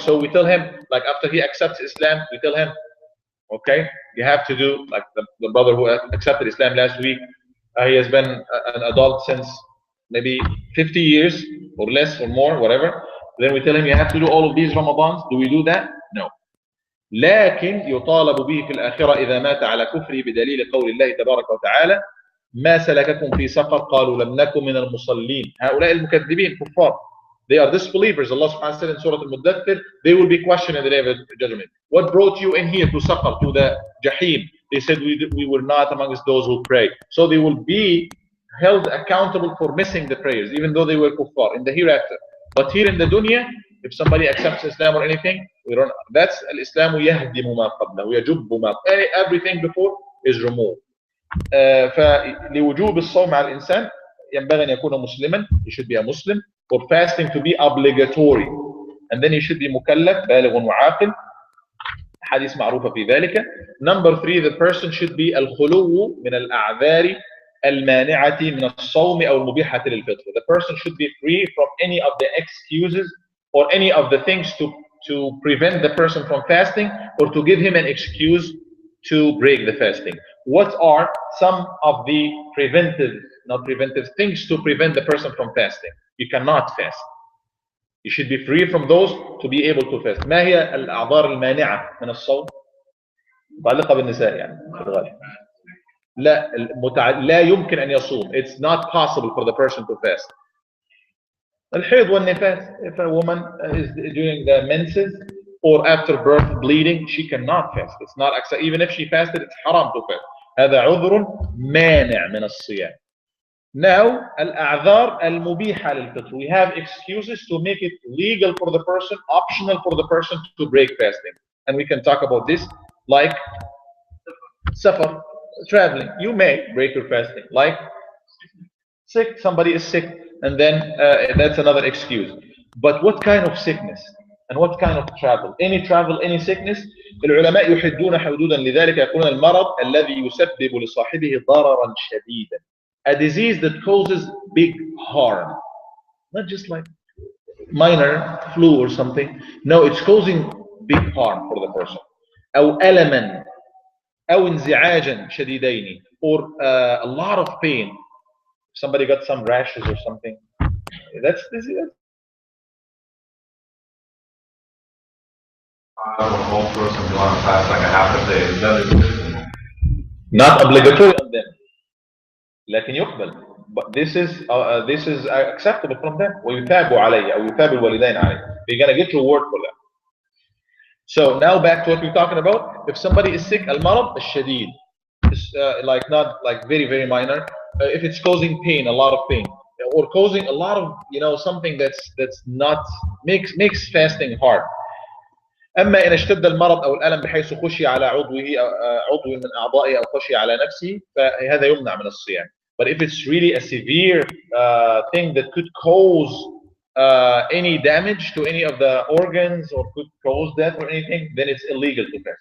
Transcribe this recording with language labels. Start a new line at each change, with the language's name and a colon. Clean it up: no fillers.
English: So we tell him, like after he accepts Islam, we tell him, okay, you have to do, like the brother who accepted Islam last week, he has been an adult since maybe 50 years or less or more, whatever. Then we tell him you have to do all of these Ramadans. Do we do that? No.
Arabic: لكن يطالب به في الآخرة إذا مات على كفره بدليل قول الله تبارك وتعالى ما سلككم في سقر قالوا لم نكن من المصلين. هؤلاء المكذبين كفار.
English: They are disbelievers. Allah subhanahu wa ta'ala said in Surah Al-Muddathir, they will be questioned in the day of judgment. What brought you in here to Saqar, to the Jahim? They said we were not amongst those who pray. So they will be held accountable for missing the prayers, even though they were kuffar in the hereafter. But here in the dunya, if somebody accepts Islam or anything, we don't.
Arabic: That's al-Islam يهدم ما قبله ويجب ما.
English: Everything before is removed.
Arabic: فلوجوب الصوم على الإنسان ينبغي أن يكون مسلما.
English: He should be a Muslim. For fasting to be obligatory, and then he should be
Arabic: مكلف بالغ وعاقل. حديث معروفة في ذلك.
English: Number 3, the person should be
Arabic: الخلو من الأعذار المانعة من الصوم أو المبيحة للفطر.
English: The person should be free from any of the excuses or any of the things to prevent the person from fasting or to give him an excuse to break the fasting. What are some of the not preventive things to prevent the person from fasting? You cannot fast. You should be free from those to be able to fast.
Arabic: ما هي الأعذار المانعة من الصوم؟ متعلقة بالنساء يعني في الغالب. لا يمكن أن يصوم.
English: It's not possible for the person to fast.
Arabic: الحيض والنفاس.
English: If a woman is doing the menses or after birth bleeding, she cannot fast. It's not accepted. Even if she fasted, it's haram to fast.
Arabic: هذا عذر مانع من الصيام. Now, الأعذار المبيحة للفطر.
English: We have excuses to make it legal for the person, optional for the person to break fasting. And we can talk about this, like safar, traveling. You may break your fasting. Like sick, somebody is sick, and then that's another excuse. But what kind of sickness? And what kind of travel? Any travel, any sickness?
Arabic: العلماء يحدون حدودا لذلك يقولون المرض الذي يسبب لصاحبه ضررا شديدا.
English: A disease that causes big harm. Not just like minor flu or something. No, it's causing big harm for the person.
Arabic: أو ألما أو انزعاجا شديدين,
English: or a lot of pain. Somebody got some rashes or something. That's this. Or old person who want to fast like a half a day. Not obligatory on them.
Arabic: لكن يقبل.
English: But this is acceptable from them.
Arabic: ويثاب عليه أو يثاب الوالدين عليه.
English: They're gonna get reward for that. So now back to what we're talking about. If somebody is sick,
Arabic: المرض الشديد,
English: like not like very very minor. If it's causing pain, a lot of pain, or causing a lot of something that's not makes fasting hard.
Arabic: أما إن اشتد المرض أو الألم بحيث خشي على عضو من أعضائه أو خشي على نفسه فهذا يمنع من الصيام.
English: But if it's really a severe thing that could cause any damage to any of the organs or could cause death or anything, then it's illegal to fast.